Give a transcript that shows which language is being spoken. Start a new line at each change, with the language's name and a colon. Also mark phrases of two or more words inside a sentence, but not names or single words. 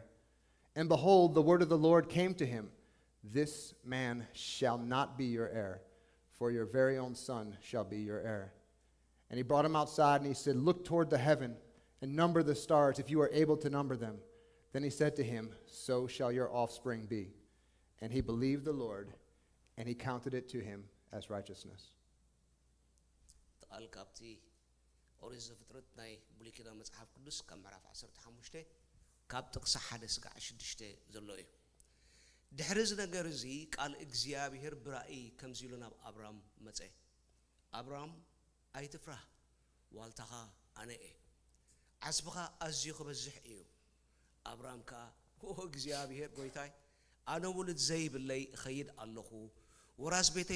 English: And behold, the word of the Lord came to him, This man shall not be your heir, for your very own son shall be your heir. And he brought him outside, and he said, Look toward the heaven, and number the stars, if you are able to number them. Then he said to him, So shall your offspring be. And he believed the Lord, and he counted it to him as righteousness.
Tigrinya: ኦሪት ዘፍጥረት ናይ ብሉይ ኪዳን መጽሓፍ ቅዱስ ካብ ምዕራፍ 15 ካብ ጥቕሲ 1 እስካዕ 6 ዘሎ እዩ ድሕሪ እዚ ነገር እዚ ቃል እግዚአብሔር ብራእይ ከምዚ ኢሉ ናብ አብርሃም መጽ አብርሃም ኣይትፍራህ ዋልታኻ ኣነ እየ ዓስብኻ ኣዝዩ ክበዝሕ እዩ አብርሃም ከ እግዚአብሔር ጎይታይ ኣነ ውሉድ ዘይብለይ ኸይድ ኣለኹ ወራስ ቤተይ